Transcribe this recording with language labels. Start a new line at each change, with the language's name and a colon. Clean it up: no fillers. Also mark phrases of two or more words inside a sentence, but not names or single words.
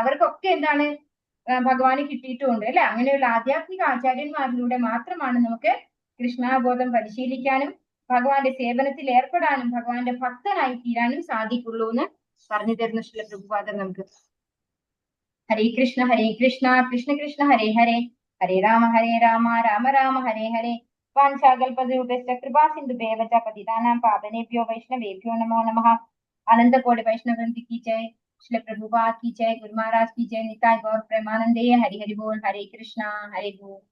Malayalam: അവർക്കൊക്കെ എന്താണ് ഭഗവാന് കിട്ടിയിട്ടുമുണ്ട് അല്ലെ. അങ്ങനെയുള്ള ആധ്യാത്മിക ആചാര്യന്മാരിലൂടെ മാത്രമാണ് നമുക്ക് കൃഷ്ണാബോധം പരിശീലിക്കാനും ഭഗവാന്റെ സേവനത്തിൽ ഏർപ്പെടാനും ഭഗവാന്റെ ഭക്തനായി തീരാനും സാധിക്കുള്ളൂ എന്ന് പറഞ്ഞു തരുന്ന ശ്രീല പ്രഭുപാദർ നമുക്ക്.
Sanskrit: ഹരേ കൃഷ്ണ കൃഷ്ണ കൃഷ്ണ ഹരേ ഹരേ, ഹരേ രാമ രാമ രാമ ഹരേ ഹരേ. വാഞ്ചാകൽപതരൂപശ്ച കൃപാസിന്ധുഭേവ ച പതിതാനാം പാവനേഭ്യോ വൈഷ്ണവേഭ്യോ നമോ നമഃ.
Hindi: अनंत कोटि वैष्णव वृंद की जय, श्री प्रभुपाद की जय, गुरु महाराज की जय, निताय गौर प्रेमानंदे। हरि हरि बोल, हरे कृष्णा हरे बोल।